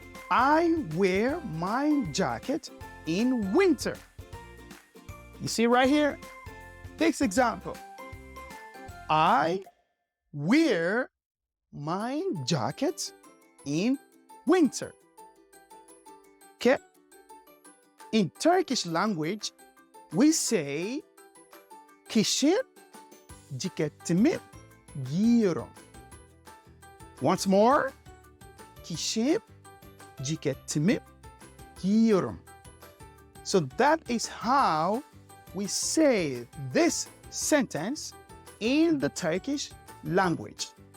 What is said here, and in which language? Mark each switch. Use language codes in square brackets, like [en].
[en] I wear my jacket in winter. You see right here? This example. I wear my jacket in winter. Okay? In Turkish language, we say [tr] kışın ceketimi giyiyorum. [en] Once more. [tr] Kışın ceketimi giyiyorum. [en] So that is how we say this sentence in the Turkish language.